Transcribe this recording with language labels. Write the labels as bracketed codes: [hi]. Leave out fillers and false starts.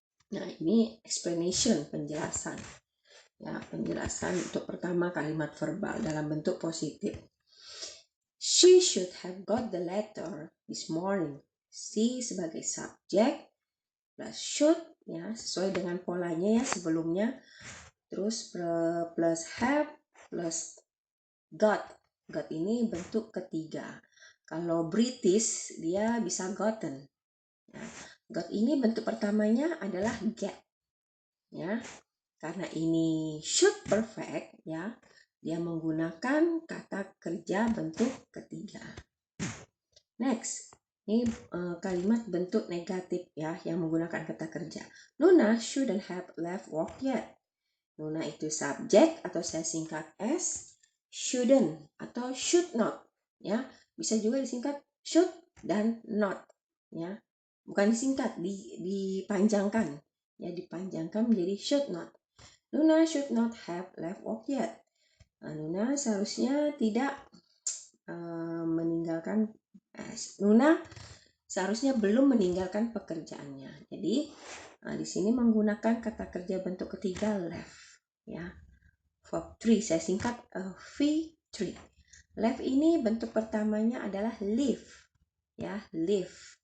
[id] Nah, ini explanation, penjelasan. Ya, penjelasan untuk pertama kalimat verbal dalam bentuk positif. [en] She should have got the letter this morning. [id] She sebagai subjek plus should, ya, sesuai dengan polanya, ya, sebelumnya. Terus plus have plus got. Got ini bentuk ketiga. Kalau British dia bisa gotten. Ya. Got ini bentuk pertamanya adalah get. Ya. Karena ini should perfect, ya, dia menggunakan kata kerja bentuk ketiga. Next, ini kalimat bentuk negatif, ya, yang menggunakan kata kerja. [en] Luna shouldn't have left work yet. [id] Luna itu subjek atau saya singkat as shouldn't atau should not, ya. Bisa juga disingkat should dan not, ya. Bukan disingkat, dipanjangkan, ya, dipanjangkan menjadi should not. [en] Luna should not have left work yet. [id] Luna seharusnya tidak meninggalkan Luna seharusnya belum meninggalkan pekerjaannya. Jadi di sini menggunakan kata kerja bentuk ketiga left, ya. Verb 3 saya singkat V3. Left ini bentuk pertamanya adalah live, ya, live.